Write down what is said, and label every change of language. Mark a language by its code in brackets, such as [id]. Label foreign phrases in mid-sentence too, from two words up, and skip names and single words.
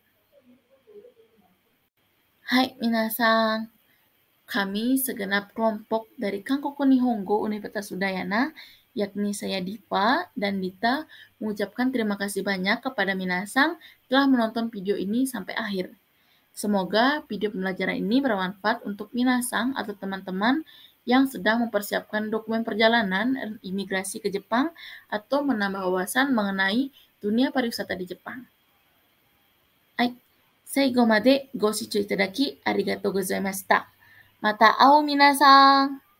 [id] Hai minasan, kami segenap kelompok dari Kankoku Nihongo Universitas Udayana, yakni saya Dipa dan Dita, mengucapkan terima kasih banyak kepada minasan telah menonton video ini sampai akhir. Semoga video pembelajaran ini bermanfaat untuk minasan atau teman-teman yang sedang mempersiapkan dokumen perjalanan imigrasi ke Jepang atau menambah wawasan mengenai dunia pariwisata di Jepang. [ja] Hai, 最後までご視聴いただきありがとうございました。また会おう皆さん。